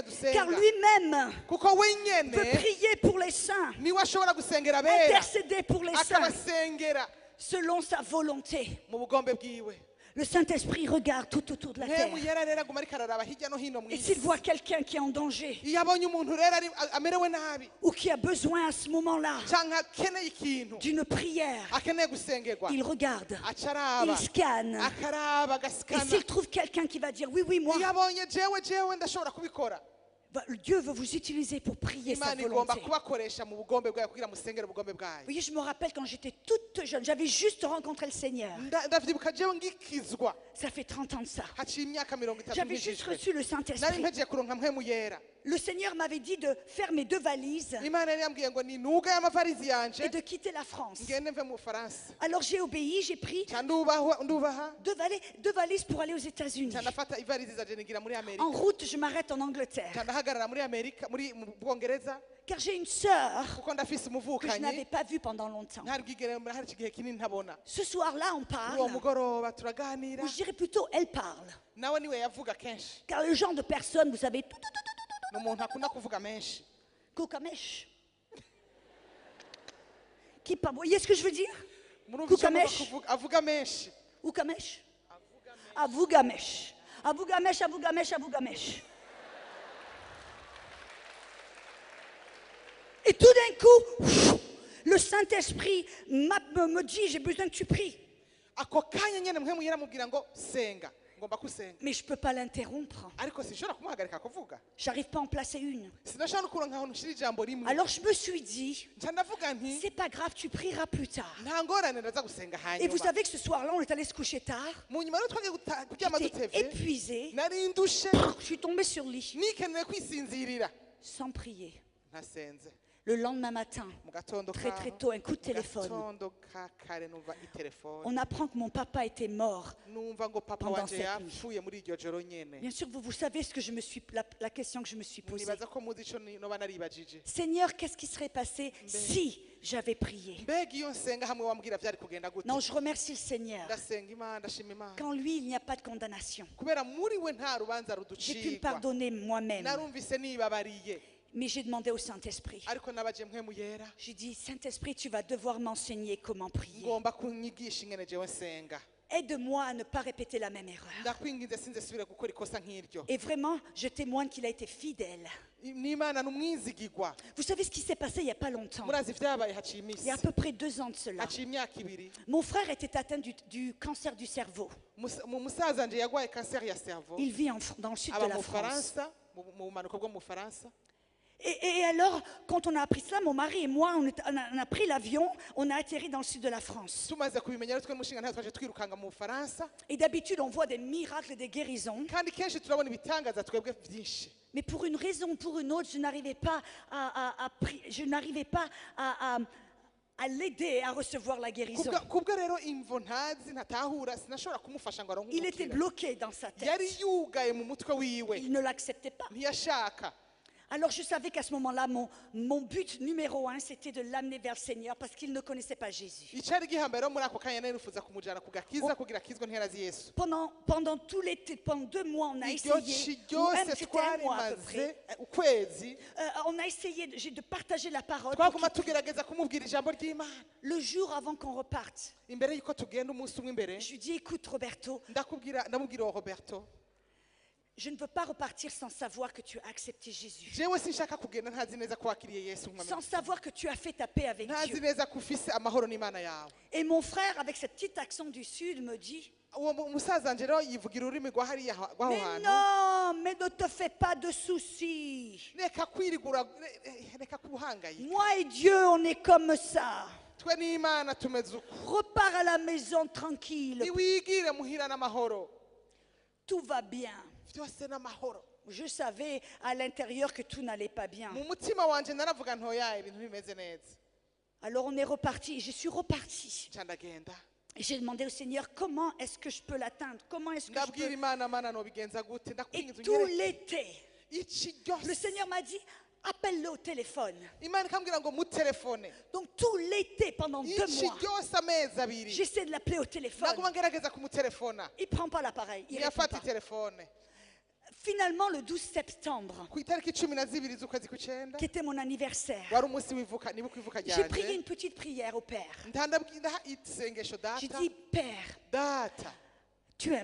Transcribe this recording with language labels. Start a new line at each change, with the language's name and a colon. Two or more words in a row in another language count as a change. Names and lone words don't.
French: Car
Rundi: dusenga
French: lui-même
Rundi: kuko
French: peut
Rundi: wenyene
French: prier pour les saints,
Rundi: niwe ashobora gusengera abera
French: intercéder pour les saints
Rundi: akabasengera
French: selon sa volonté.
Rundi: mu bugombe bwiwe
French: Le Saint-Esprit regarde tout autour de la terre.
Rundi: mpemu yera rero aguma ariko araraba hirya no hino mu
French: Et s'il
Rundi: isi
French: voit quelqu'un qui est en danger
Rundi: iyo abonye umuntu rero amerewe nabi
French: ou qui a besoin à ce moment-là
Rundi: cyangwa akeneye ikintu
French: d'une prière,
Rundi: akeneye gusengerwa
French: il regarde,
Rundi: aca araba
French: il scanne.
Rundi: akaraba
French: Et
Rundi: agasikana
French: s'il trouve quelqu'un qui va dire oui, oui, moi,
Rundi: iyo abonye jewe ndashobora kubikora
French: Dieu veut vous utiliser pour prier sa
Rundi: imana igomba
French: volonté.
Rundi: kubakoresha mu bugombe bwayo kugira musengere ubugombe bwayo
French: Vous voyez, je me rappelle quand j'étais toute jeune, j'avais juste rencontré le Seigneur.
Rundi: ndavyibuka jewe ngikizwa
French: Ça fait 30 ans de ça.
Rundi: haciye imyaka 30
French: J'avais juste
Rundi: nkijijwe
French: reçu le
Rundi: nari
French: Saint-Esprit.
Rundi: mpejeje kuronka mpemu yera
French: Le Seigneur m'avait dit de faire mes 2 valises
Rundi: imana yari yambwiye ngo ninuga y'amavarizi
French: et
Rundi: yanje
French: de quitter la France.
Rundi: ngende mve mu bufaransa
French: Alors j'ai obéi, j'ai pris
Rundi: ca ndubaha
French: 2 valises pour aller aux États-Unis.
Rundi: ca ndafata ivarizi zaje nigira muri amerika
French: En route, je m'arrête en Angleterre.
Rundi: ca ndahagarara muri amerika mu bwongereza
French: Car j'ai une sœur
Rundi: kuko ndafise
French: que je
Rundi: umuvukanyi
French: n'avais pas vue pendant longtemps.
Rundi: ntari bwigere hari igihe kinini ntabona
French: Ce soir-là, on
Rundi: uwo
French: parle,
Rundi: mugoroba turaganira
French: ou je dirais plutôt, elle parle.
Rundi: nawe niwe yavuga kenshi
French: Car le genre de personne, vous savez,
Rundi: ni umuntu akunda kuvuga menshi Koukamesh.
French: Qui parle, vous voyez ce que je veux dire?
Rundi: murumva icyo agomba Kukamesh. kuvuga avuga menshi Oukamesh. Avougamesh. Avougamesh, Avougamesh, Avougamesh.
French: Et tout d'un coup, le Saint-Esprit me dit, j'ai besoin que tu pries.
Rundi: ako kanya nyene mpemu yera amubwira ngo senga ngomba kusenga
French: Mais je ne peux pas l'interrompre.
Rundi: ariko sinshobora kumuhagarika kuvuga
French: J'arrive pas à en placer une.
Rundi: sinashobora no kuronka ahantu nshira ijambo rimwe
French: Alors je me suis dit,
Rundi: nca ndavuga nti
French: c'est pas grave, tu prieras plus tard.
Rundi: nta ngorane ndaza gusenga
French: Et vous
Rundi: hanyuma
French: savez que ce soir-là, on est allé se coucher tard.
Rundi: mu nyuma rero twagiye kuryama
French: J'étais
Rundi: dutevye
French: épuisée.
Rundi: nari ndushe
French: Je suis tombée sur le lit
Rundi: nikeneye kwisinzirira
French: sans prier.
Rundi: ntasenze
French: Le lendemain matin,
Rundi: mu gatondo
French: très très tôt, un coup de téléphone.
Rundi: gatondo ka kare numva itelefone
French: On apprend que mon papa était mort.
Rundi: numva ngo papa
French: Pendant
Rundi: wanje
French: cette
Rundi: yapfuye muri iryo joro nyene
French: Bien sûr, vous savez ce que je me suis, la question que je me suis posée.
Rundi: nibaza ko muzi ico noba naribajije
French: Seigneur, qu'est-ce qui serait passé si j'avais prié?
Rundi: mbega iyo nsenga hamwe wambwira vyari kugenda gute
French: Non, je remercie le Seigneur.
Rundi: ndasenga imana ndashima imana
French: Qu'en lui, il n'y a pas de condamnation.
Rundi: kubera muri we nta rubanza
French: J'ai pu me
Rundi: ruducirwa
French: pardonner moi-même.
Rundi: narumvise nibabariye
French: Mais j'ai demandé au Saint-Esprit.
Rundi: ariko nabaje mpemu yera
French: J'ai dit, Saint-Esprit, tu vas devoir m'enseigner comment prier.
Rundi: ngomba kunyigisha ingene jewe nsenga
French: Aide-moi à ne pas répéter la même erreur.
Rundi: ndakwinginze sinze subire gukora ikosa nk'iryo
French: Et vraiment, je témoigne qu'il a été fidèle.
Rundi: n'imana n'umwizigirwa
French: Vous savez ce qui s'est passé il n'y a pas longtemps?
Rundi: murazi vyabaye haciye
French: Il y
Rundi: imisi
French: a à peu près 2 ans de cela.
Rundi: haciye imyaka ibiri
French: Mon frère était atteint du cancer du cerveau.
Rundi: musaza nje yagwaye kanseri ya cerveau
French: Il vit dans le sud de
Rundi: aba
French: la
Rundi: mu
French: France.
Rundi: faransa mu bumanuko bwo mu faransa
French: Et alors, quand on a appris cela, mon mari et moi, on a pris l'avion, on a atterri dans le sud de la France.
Rundi: tumaze kubimenya rero twe n'umushinga ntayo twaje twirukanga mu bufaransa
French: Et d'habitude, on voit des miracles et des guérisons.
Rundi: kandi kenshi turabona ibitangaza twebwe vyinshi
French: Mais pour une raison ou pour une autre, je n'arrivais pas à l'aider à recevoir la guérison.
Rundi: kubwo rero imvo ntazi ntatahura sinashobora kumufasha ngo aronke
French: Il était
Rundi: umukira
French: bloqué dans sa tête.
Rundi: yari yugaye mu mutwe wiwe
French: Il ne l'acceptait pas.
Rundi: ntiyashaka
French: Alors je savais qu'à ce moment-là, mon but numéro 1, c'était de l'amener vers le Seigneur parce qu'il ne connaissait pas Jésus.
Rundi: icari gihambaye rero muri ako kanya nari nifuza kumujana ku gakiza kugira akizwe ntiherazi yesu
French: Pendant tout l'été, pendant 2 mois, on a
Rundi: iryo
French: essayé,
Rundi: ci
French: ou même
Rundi: ryose
French: c'était un mois à peu
Rundi: twarimaze
French: près,
Rundi: ukwezi
French: on a essayé de partager la parole.
Rundi: twaguma tugerageza kumubwira ijambo ry'imana
French: Le jour avant qu'on reparte,
Rundi: imbere y'uko tugenda umunsi umwe imbere
French: je lui dis, écoute Roberto,
Rundi: ndamubwira uwo roberto
French: je ne veux pas repartir sans savoir que tu as accepté Jésus.
Rundi: jewe sinshaka kugenda ntazi neza ko wakiriye yesu
French: Sans savoir que tu as fait ta paix avec
Rundi: ntazi
French: Dieu.
Rundi: neza ko ufise amahoro n'imana yawe
French: Et mon frère, avec ce petit accent du Sud, me dit,
Rundi: uwo musaza nje rero yivugira ururimi rwa hariya rw'aho
French: mais
Rundi: hantu
French: non, mais ne te fais pas de soucis.
Rundi: reka kwirigura reka kubuhangayika
French: Moi et Dieu, on est comme ça.
Rundi: twe n'imana tumeze uko
French: Repars à la maison tranquille.
Rundi: niwigire muhira n'amahoro
French: Tout va bien.
Rundi: byose n'amahoro
French: Je savais à l'intérieur que tout n'allait pas bien.
Rundi: mu mutima wanje naravuga ntoya ibintu bimeze neza
French: Alors on est reparti. Je suis reparti.
Rundi: nca ndagenda
French: Et j'ai demandé au Seigneur, comment est-ce que je peux l'atteindre? Comment est-ce que je
Rundi: ndabwira
French: peux...
Rundi: imana mana nobigenza gute
French: Et
Rundi: ndakwinginze
French: tout
Rundi: unyereke
French: l'été,
Rundi: iki
French: le
Rundi: ryose
French: Seigneur m'a dit, appelle-le au téléphone.
Rundi: imana ikambwira ngo mutelefone
French: Donc tout l'été, pendant 2
Rundi: iki
French: mois,
Rundi: ryose amezi abiri
French: j'essaie de l'appeler au téléphone.
Rundi: naguma ngerageza kumutelefona
French: Il ne prend pas l'appareil. Il répond
Rundi: ntiyafata
French: pas.
Rundi: itelefone
French: Finalement, le 12 septembre,
Rundi: ku itariki 12 z'ukwezi kw'icenda
French: qui était mon anniversaire,
Rundi: wari umunsi w'ivuka nibuka ivuka
French: j'ai prié
Rundi: ryanje
French: une petite prière au Père.
Rundi: ndandabwira isengesho
French: J'ai
Rundi: data
French: dit, Père,
Rundi: data